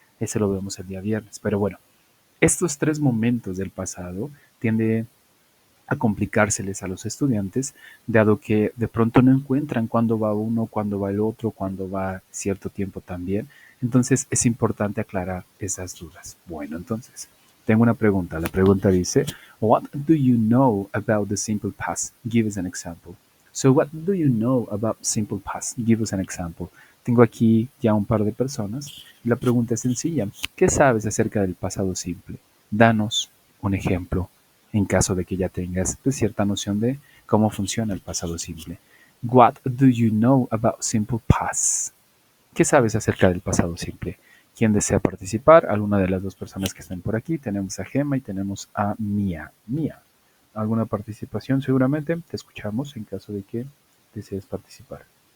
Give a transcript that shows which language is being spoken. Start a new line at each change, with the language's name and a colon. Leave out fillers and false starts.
Spanish: Ese lo vemos el día viernes. Pero bueno, estos tres momentos del pasado tienden a complicárseles a los estudiantes, dado que de pronto no encuentran cuándo va uno, cuándo va el otro, cuándo va cierto tiempo también. Entonces es importante aclarar esas dudas. Bueno, entonces, tengo una pregunta. La pregunta dice,
English: what do you know about the simple past? Give us an example. So, what do you know about simple past? Give us an example.
Spanish: Tengo aquí ya un par de personas. La pregunta es sencilla. ¿Qué sabes acerca del pasado simple? Danos un ejemplo en caso de que ya tengas pues, cierta noción cómo funciona el pasado simple.
English: What do you know about simple past?
Spanish: ¿Qué sabes acerca del pasado simple? ¿Quién desea participar? Alguna de las dos personas que están por aquí. Tenemos a Gema y tenemos a Mía. Mía, ¿alguna participación? Seguramente te escuchamos en caso de que desees participar.